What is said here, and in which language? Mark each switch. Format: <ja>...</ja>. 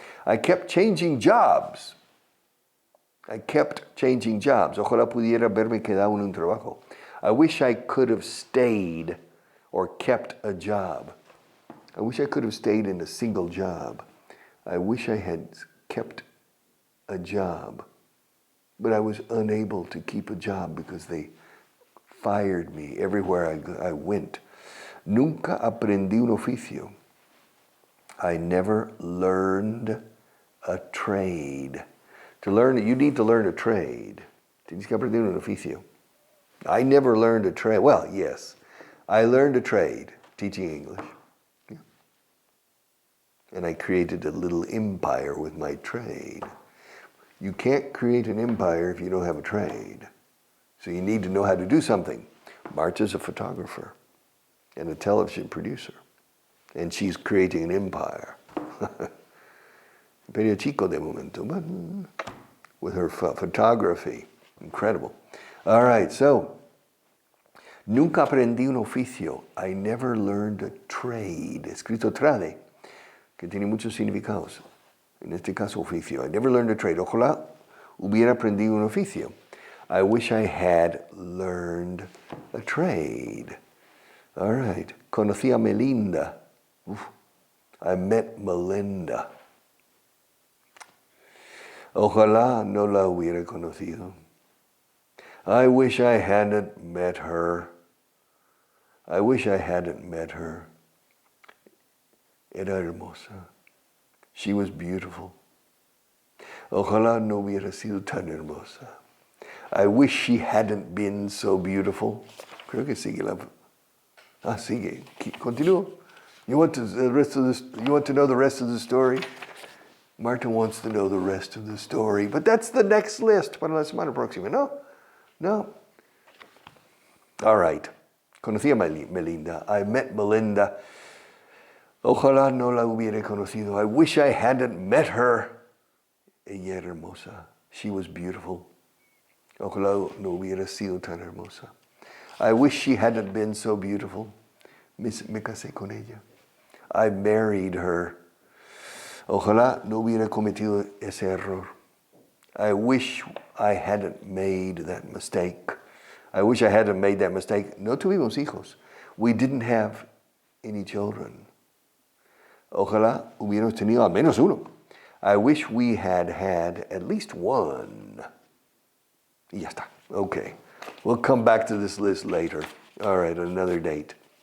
<en>I kept changing jobs.</en> <es>Ojalá pudiera haberme quedado en un trabajo.</es> <en>I wish I could have stayed or kept a job. I wish I could have stayed in a single job. I wish I had kept a job. But I was unable to keep a job because they fired me everywhere I went.</en> <es>Nunca aprendí un oficio.</es> <en>I never learned a trade. You need to learn a trade.</en> <es>Tienes que aprender un oficio.</es> <en>I never learned a trade. Well, yes. I learned a trade, teaching English. Yeah. And I created a little empire with my trade. You can't create an empire if you don't have a trade. So you need to know how to do something. Marta's a photographer and a television producer. And she's creating an empire.</en> <es>Pero chico de momento,</es> <en>but with her photography. Incredible. All right, so,</en> <es>nunca aprendí un oficio.</es> <en>I never learned a trade.</en> <es>Escrito trade, que tiene muchos significados. En este caso, oficio.</es> <en>I never learned a trade.</en> <es>Ojalá hubiera aprendido un oficio.</es> <en>I wish I had learned a trade. All right.</en> <es>Conocí a Melinda.</es> <en>I met Melinda.</en> <es>Ojalá no la hubiera conocido.</es> <en>I wish I hadn't met her. I wish I hadn't met her.</en> <es>Era hermosa.</es> <en>She was beautiful.</en> <es>Ojalá no hubiera sido tan hermosa.</es> <en>I wish she hadn't been so beautiful.</en> <es>Creo que sigue la... sigue. Continúo.</es> <en>You want to know the rest of the story? Marta wants to know the rest of the story. But that's the next list</en> <es>para la semana próxima. No.</es> <en>All right.</en> <es>Conocí a Melinda.</es> <en>I met Melinda.</en> <es>Ojalá no la hubiera conocido.</es> <en>I wish I hadn't met her.</en> <es>Ella era hermosa.</es> <en>She was beautiful.</en> <es>Ojalá no hubiera sido tan hermosa.</es> <en>I wish she hadn't been so beautiful.</en> <es>Me casé con ella.</es> <en>I married her.</en> <es>Ojalá no hubiera cometido ese error.</es> <en>I wish I hadn't made that mistake. I wish I hadn't made that mistake.</en> <es>No tuvimos hijos.</es> <en>We didn't have any children.</en> <es>Ojalá hubiéramos tenido al menos uno.</es> <en>I wish we had at least one.</en> <es>Y ya está.</es> <en>Okay. We'll come back to this list later. All right, another date.</en>